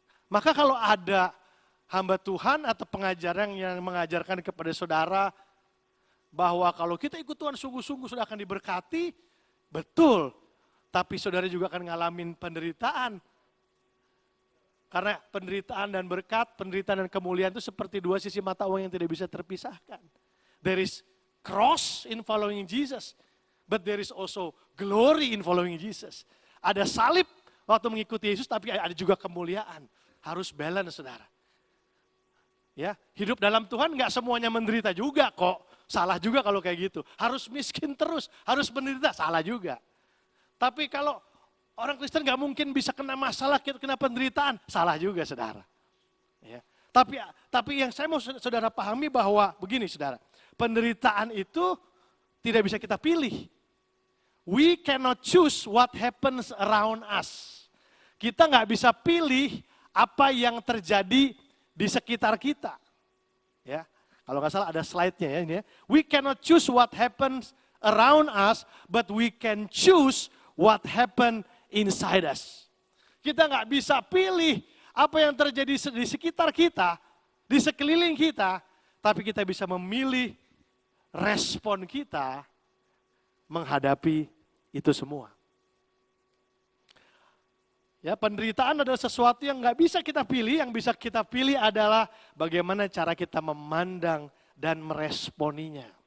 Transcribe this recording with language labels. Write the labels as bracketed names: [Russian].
[Indonesian] Maka kalau ada hamba Tuhan atau pengajaran yang mengajarkan kepada saudara bahwa kalau kita ikut Tuhan sungguh-sungguh sudah akan diberkati, betul. Tapi saudara juga akan ngalamin penderitaan. Karena penderitaan dan berkat, penderitaan dan kemuliaan itu seperti dua sisi mata uang yang tidak bisa terpisahkan. [English] There is cross in following Jesus. But there is also glory in following Jesus. [Indonesian] Ada salib waktu mengikuti Yesus, tapi ada juga kemuliaan. Harus balance, saudara. Ya, hidup dalam Tuhan nggak semuanya menderita juga kok. Salah juga kalau kayak gitu. Harus miskin terus, harus menderita, salah juga. Tapi kalau orang Kristen nggak mungkin bisa kena masalah, kena penderitaan, salah juga, saudara. Ya. Tapi yang saya mau saudara pahami bahwa begini, saudara. Penderitaan itu tidak bisa kita pilih. [English] We cannot choose what happens around us. [Indonesian] Kita nggak bisa pilih apa yang terjadi di sekitar kita. Ya, kalau nggak salah ada slide-nya ya ini ya. [English] We cannot choose what happens around us, but we can choose what happen inside us. [Indonesian] Kita nggak bisa pilih apa yang terjadi di sekitar kita, di sekeliling kita, tapi kita bisa memilih respon kita menghadapi itu semua. Ya, penderitaan adalah sesuatu yang nggak bisa kita pilih, yang bisa kita pilih adalah bagaimana cara kita memandang dan meresponinya.